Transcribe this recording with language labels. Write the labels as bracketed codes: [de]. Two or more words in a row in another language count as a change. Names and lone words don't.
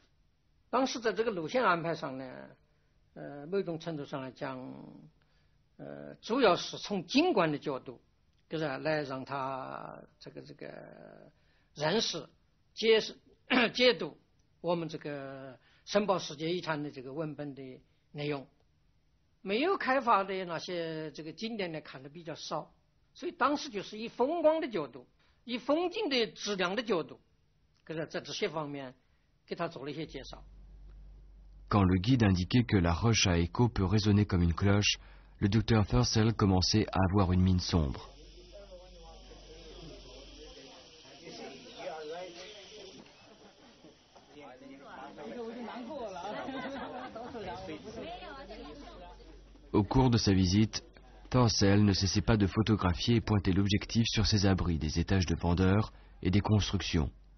[zh] 当时在这个路线安排上呢，某种程度上来讲，主要是从景观的角度，就是来让他这个认识、解读我们这个申报世界遗产的这个文本的内容。没有开发的那些这个景点呢，看得比较少，所以当时就是以风光的角度，以风景的质量的角度，在这些方面给他做了一些介绍。 [fr] Quand le guide indiquait que la roche à écho peut résonner comme une cloche, le docteur Thurcell commençait à avoir une mine sombre. Au cours de sa visite, Thurcell ne cessait pas de photographier et pointer l'objectif sur ses abris, des étages de vendeurs et des constructions.